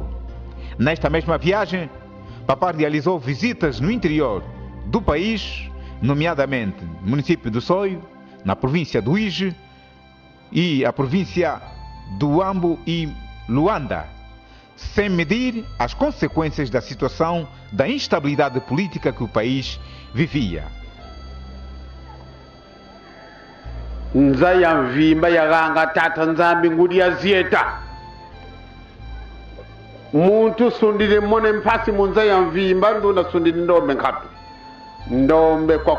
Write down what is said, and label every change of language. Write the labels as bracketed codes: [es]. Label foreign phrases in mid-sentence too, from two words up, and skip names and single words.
[pt] Nesta mesma viagem, Papá realizou visitas no interior do país, nomeadamente no município do Soio, na província do Ije e a província do Ambo e Luanda, sem medir as consequências da situação da instabilidade política que o país vivia. [kg] Nzayamvimba yaganga tata nzambi ngudi yazieta muntu sundile mone mpasi munzayamvimba nduna sundile ndombe nkatu ndombe kwa